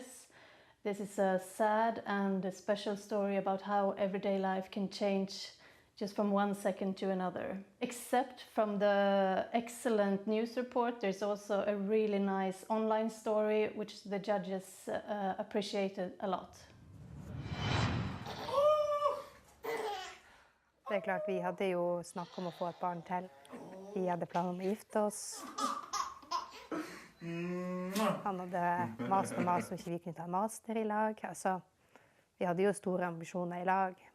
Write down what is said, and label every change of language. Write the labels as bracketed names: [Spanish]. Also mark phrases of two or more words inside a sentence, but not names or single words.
[English] This is a sad and a special story about how everyday life can change just from one second to another. Except from the excellent news report, there's also a really nice online story which the judges appreciated a lot. [Norwegian] Det er klart, vi hadde jo snakket om å få et barn til. Vi hadde planer om å gifte oss. Han hadde mast og mast om ikke vi kunne ta master i lag. Altså, vi hadde jo store ambisjoner i lag.